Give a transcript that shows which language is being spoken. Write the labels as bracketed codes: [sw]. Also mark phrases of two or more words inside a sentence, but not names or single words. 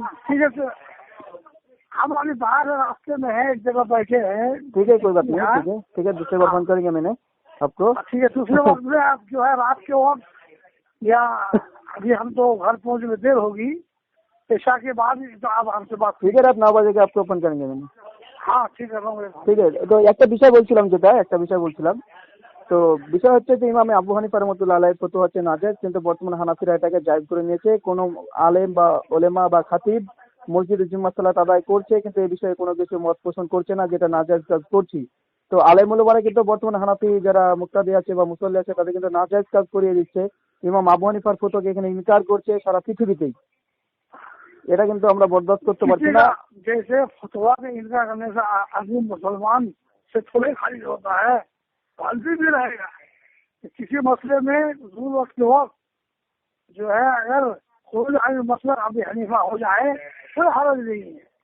[ur] ٹھیک ہے سر، ہم ابھی باہر راستے میں ہیں، ایک جگہ بیٹھے ہیں. ٹھیک ہے کوئی بات نہیں. ٹھیک ہے ٹھیک ہے، دوسرے بار فون کریں گے میں نے آپ کو. ٹھیک ہے، دوسرے وقت میں آپ جو ہے رات کے وقت یا ابھی ہم تو گھر پہنچنے میں دیر ہوگی، عشاء کے بعد تو آپ ہم سے بات. ٹھیک ہے، رات 9 بجے کے آپ کو فون کریں گے میں نے. [bn] হ্যাঁ ঠিক আছে. ঠিক আছে. তো একটা বিষয় বলছিলাম তো বিষয় হচ্ছে যে ইমামে আবু হানিফা রহমাতুল্লাহ আলাইহির ফতোয়া হচ্ছে নাজায়েজ, কিন্তু বর্তমানে হানাফিরা এটাকে জায়েজ করে নিয়েছে. কোনো আলেম বা ওলেমা বা খাতিব মসজিদে জুম্মার সালাত আদায় করছে, কিন্তু এই বিষয়ে কোনো কিছু মত পোষণ করছে না, যেটা নাজায়েজ কাজ করছি. তো আলেম ওলামারা কিন্তু বর্তমানে হানাফি যারা মুক্তাদি আছে বা মুসল্লি আছে তাদের কিন্তু নাজায়েজ কাজ করিয়ে দিচ্ছে. ইমাম আবু হানিফার ফতোয়াকে এখানে ইনকার করছে সারা পৃথিবীতেই. এটা কিন্তু আমরা বরদাস্ত করতে পারছি না. [ur] جیسے فتوا کا انکار کرنے سے آدمی مسلمان سے تھوڑے خارج ہوتا ہے، غلطی بھی رہے گا. کسی مسئلے میں حضور وقت کے وقت جو ہے اگر کوئی مسئلہ ابھی حنیفہ ہو جائے کوئی حرج نہیں ہے.